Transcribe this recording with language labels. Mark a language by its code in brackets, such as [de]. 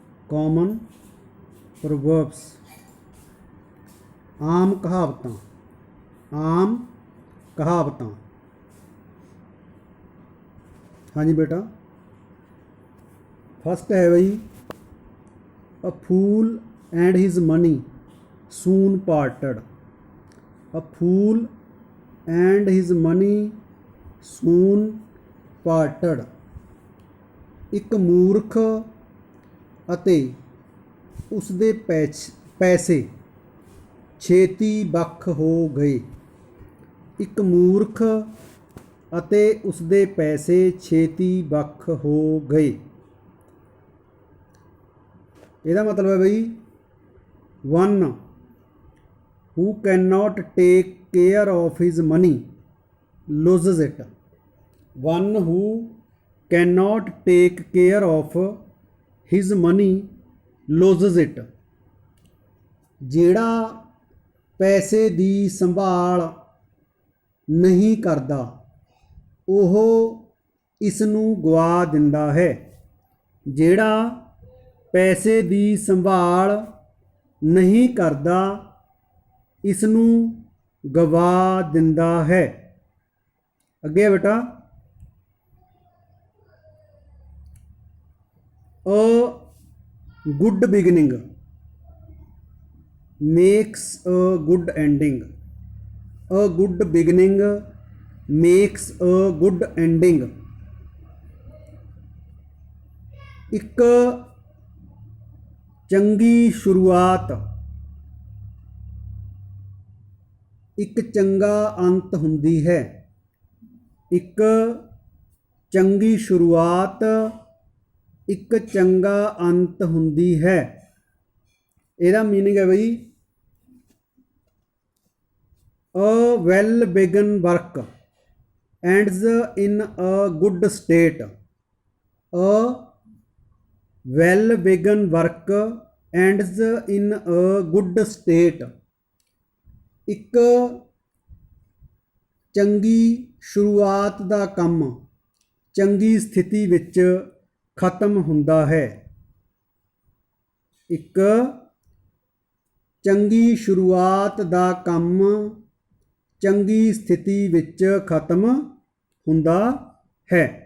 [en] Common proverbs, [pa] ਆਮ ਕਹਾਵਤਾਂ, ਆਮ ਕਹਾਵਤਾਂ। [hi] हाँ जी बेटा, फर्स्ट है भाई, [en] a fool and his money soon parted. A fool and his money soon parted. [pa] ਇੱਕ ਮੂਰਖ ਅਤੇ ਉਸਦੇ ਪੈਸੇ ਛੇਤੀ ਵੱਖ ਹੋ ਗਏ। ਇੱਕ ਮੂਰਖ ਅਤੇ ਉਸਦੇ ਪੈਸੇ ਛੇਤੀ ਵੱਖ ਹੋ ਗਏ। ਇਹਦਾ ਮਤਲਬ ਹੈ ਬਈ, [en] one who cannot take care of his money loses it. One who cannot take care of his money loses it. [pa] ਜਿਹੜਾ ਪੈਸੇ ਦੀ ਸੰਭਾਲ ਨਹੀਂ ਕਰਦਾ ਉਹ ਇਸ ਨੂੰ ਗਵਾ ਦਿੰਦਾ ਹੈ। ਜਿਹੜਾ ਪੈਸੇ ਦੀ ਸੰਭਾਲ ਨਹੀਂ ਕਰਦਾ ਇਸ ਨੂੰ ਗਵਾ ਦਿੰਦਾ ਹੈ। ਅੱਗੇ ਬੇਟਾ, [en] a good beginning makes a good ending. A good beginning makes a good ending. [pa] ਇੱਕ ਚੰਗੀ ਸ਼ੁਰੂਆਤ ਇੱਕ ਚੰਗਾ ਅੰਤ ਹੁੰਦੀ ਹੈ। ਇੱਕ ਚੰਗੀ ਸ਼ੁਰੂਆਤ ਇੱਕ ਚੰਗਾ ਅੰਤ ਹੁੰਦੀ ਹੈ। ਇਹਦਾ ਮੀਨਿੰਗ ਹੈ ਬਈ, [en] a well begun work ends in a good state. A well begun work ends in a good state. [pa] ਇੱਕ ਚੰਗੀ ਸ਼ੁਰੂਆਤ ਦਾ ਕੰਮ ਚੰਗੀ ਸਥਿਤੀ ਵਿੱਚ ਖਤਮ ਹੁੰਦਾ ਹੈ। ਇੱਕ ਚੰਗੀ ਸ਼ੁਰੂਆਤ ਦਾ ਕੰਮ ਚੰਗੀ ਸਥਿਤੀ ਵਿੱਚ ਖਤਮ ਹੁੰਦਾ ਹੈ।